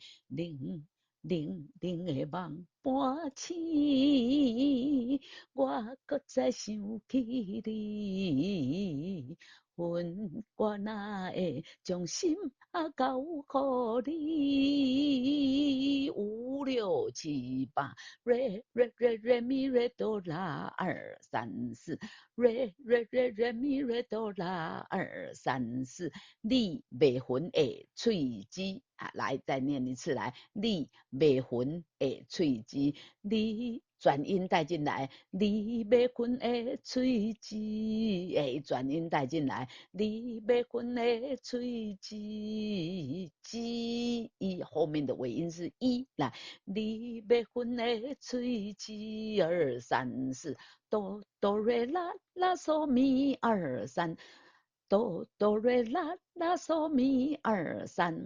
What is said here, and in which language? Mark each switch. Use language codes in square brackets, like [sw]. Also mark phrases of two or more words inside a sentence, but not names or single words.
[nan] 冷冷冷的梦搬醒，我搁再想起你。阮我哪会将心交予你？五六七八 ，re re re re mi re do la 2 3 4，re re re re mi re do la 2 3 4，你未分的喙齿啊，来再念一次来，你未分的喙齿，你。转音带进来，你要分的喙齿，哎，转音带进来，你要分的喙齿，吱，后面的尾音是一，来，你要分的喙齿，2 3 4，哆哆瑞啦啦嗦咪2 3，哆哆瑞啦啦嗦咪2 3。